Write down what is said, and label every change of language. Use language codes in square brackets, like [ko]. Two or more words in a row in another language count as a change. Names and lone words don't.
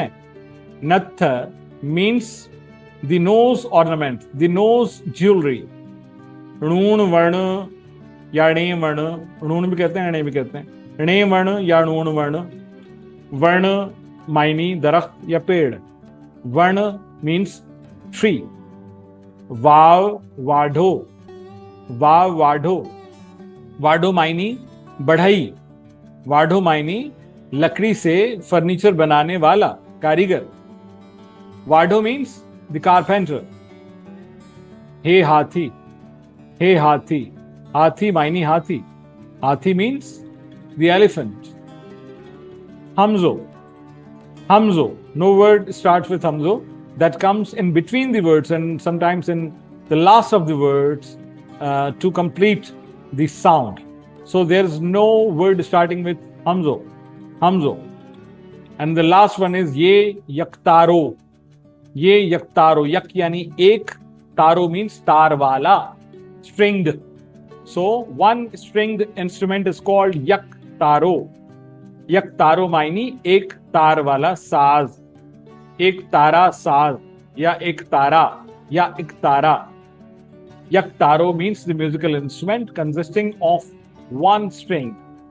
[en] नत्थ means the nose ornament, the nose jewellery। [hi] णूण वर्ण या णे वर्ण, णूण भी कहते हैं णे भी कहते हैं, णे वर्ण या णूण वर्ण। वर्ण मायनी दरख्त या पेड़, वर्ण [en] means tree. [hi] वाव वाढो, वाव वाढो, वाढो मायनी बढ़ई, वाढो मायनी लकड़ी से फर्नीचर बनाने वाला कारीगर। [en] वाढो means the carpenter। [hi] हे हाथी, हे हाथी, हाथी मायनी हाथी, हाथी [en] means the elephant. हमजो, हमजो, no word starts with hamzo, that comes in between the words and sometimes in the last of the words to complete the sound. So there is no word starting with hamzo, hamzo. And the last one is ye yaktaro, ye yaktaro, [hi] यक यानी एक, [en] taro means [hi] तार वाला, [en] stringed. So one stringed instrument is called yaktaro. [hi] Yaktaro मायनी एक तार वाला साज, एक तारा साज या एक तारा या एक तारा। [en] Yaktaro means the musical instrument consisting of one string